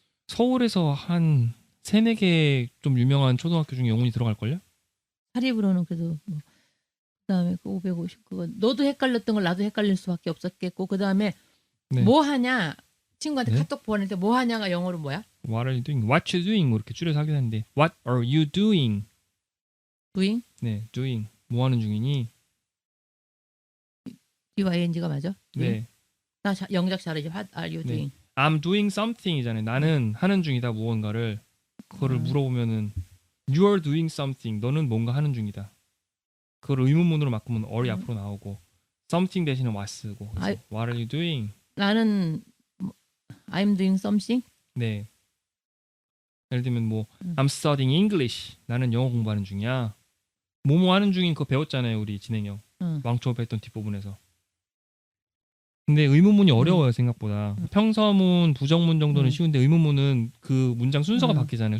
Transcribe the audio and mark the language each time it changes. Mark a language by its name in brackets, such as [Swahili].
[Korean] 서울에서 한 3-4개 좀 유명한 초등학교 중에 영훈이 들어갈걸요? 사립으로는 그래도 뭐 그다음에 그 550 그거 너도 헷갈렸던 걸 나도 헷갈릴 수밖에 없었겠고 그다음에 네. 뭐 하냐 친구한테 네? 카톡 보낼 때 뭐 하냐가 영어로 뭐야? [English] What are you doing? What you doing? [Korean] 뭐 이렇게 줄여서 하긴 하는데 [English] What are you doing? doing? [Korean] 네, doing. 뭐 하는 중이니? DYNG가 맞아? 네. 나 영작 잘하지. [English] What are you [Korean] 네. [English] doing? I'm doing something이잖아요. [Korean] 나는 하는 중이다 무언가를. 그거를 물어보면은 [English] You are doing something. [Korean] 너는 뭔가 하는 중이다. 그걸 의문문으로 바꾸면 are이 앞으로 나오고 something 대신에 what 쓰고. 그래서 아이- [English] What are you doing? [Korean] 나는 [English] I'm doing something. [Korean] 네. 예를 들면 뭐 [English] I'm studying English. [Korean] 나는 영어 공부하는 중이야. 뭐뭐 하는 중인 그거 배웠잖아요. 우리 진행형. 왕초업 했던 뒷부분에서. 근데 의문문이 어려워요 생각보다. 평서문, 부정문 정도는 쉬운데 의문문은 그 문장 순서가 바뀌잖아요.